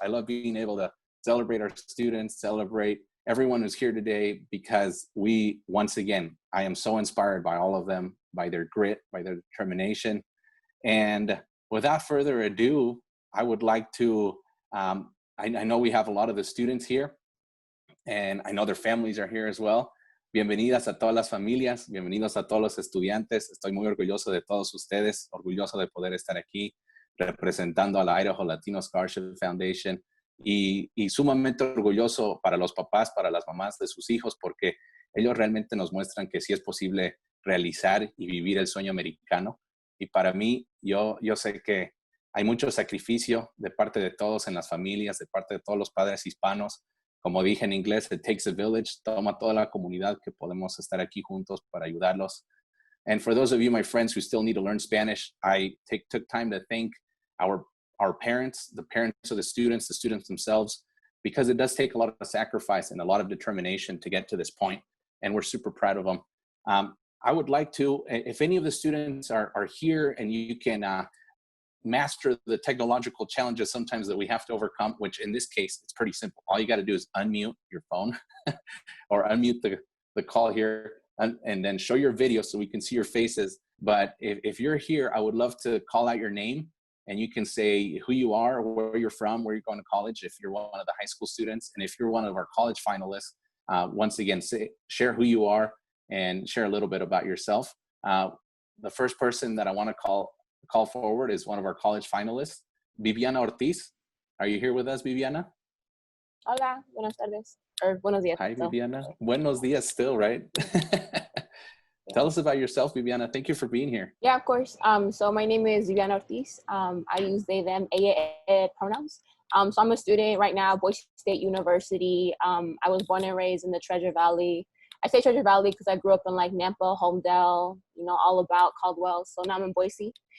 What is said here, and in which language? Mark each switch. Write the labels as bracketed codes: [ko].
[en] I love being able to celebrate our students, celebrate everyone who's here today, because we, once again, I am so inspired by all of them, by their grit, by their determination. And without further ado, I would like to, I know we have a lot of the students here, and I know their families are here as well. [es] Bienvenidas a todas las familias, bienvenidos a todos los estudiantes. Estoy muy orgulloso de todos ustedes, orgulloso de poder estar aquí representando a la Idaho Latino Scholarship Foundation, y sumamente orgulloso para los papás, para las mamás de sus hijos, porque ellos realmente nos muestran que sí es posible realizar y vivir el sueño americano. Y para mí, yo sé que hay mucho sacrificio de parte de todos en las familias, de parte de todos los padres hispanos. Como dije en inglés, [en] it takes a village. [es] Toma toda la comunidad que podemos estar aquí juntos para ayudarlos. [en] And for those of you, my friends, who still need to learn Spanish, I took time to thank our parents, the parents of the students themselves, because it does take a lot of sacrifice and a lot of determination to get to this point. And we're super proud of them. I would like to, if any of the students are here and you can master the technological challenges sometimes that we have to overcome, which in this case, it's pretty simple. All you got to do is unmute your phone or unmute the call here and then show your video so we can see your faces. But if you're here, I would love to call out your name, and you can say who you are, where you're from, where you're going to college, if you're one of the high school students. And if you're one of our college finalists, once again, share who you are and share a little bit about yourself. The first person that I want to call forward is one of our college finalists, Viviana Ortiz. Are you here with us, Viviana? [es] Hola, buenas tardes, or buenos días. [en] Hi, Viviana. [es] Buenos dias [en] still, right? Tell us about yourself, Viviana. Thank you for being here. Yeah, of course. So my name is Viviana Ortiz. I use they, them, it pronouns. So I'm a student right now, Boise State University. I was born and raised in the Treasure Valley. I say Treasure Valley because I grew up in like Nampa, Homedale, all about Caldwell. So now I'm in Boise.